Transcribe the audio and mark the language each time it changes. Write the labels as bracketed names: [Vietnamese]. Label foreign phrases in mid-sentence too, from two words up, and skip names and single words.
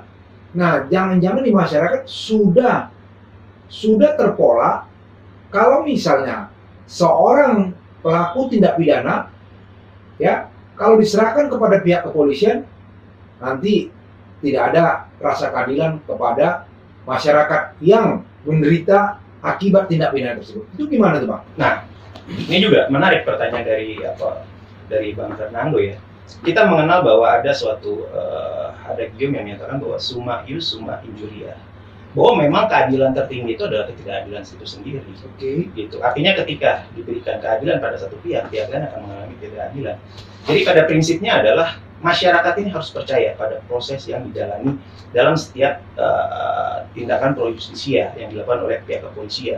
[Indonesian] Nah, jangan-jangan di masyarakat sudah terpola kalau misalnya seorang pelaku tindak pidana, ya, kalau diserahkan kepada pihak kepolisian, nanti tidak ada rasa keadilan kepada masyarakat yang menderita akibat tindak pidana tersebut. Itu gimana tuh Bang? Nah, ini juga menarik pertanyaan dari Bang Fernando ya. Kita mengenal bahwa ada suatu ada idiom yang menyatakan bahwa [Latin] summa ius summa injuria. [Indonesian] Bahwa memang keadilan tertinggi itu adalah ketidakadilan itu sendiri. Oke. Gitu. Artinya ketika diberikan keadilan pada satu pihak lain akan mengalami ketidakadilan. Jadi pada prinsipnya adalah masyarakat ini harus percaya pada proses yang dijalani dalam setiap tindakan [Latin] pro justisia [Indonesian] yang dilakukan oleh pihak kepolisian.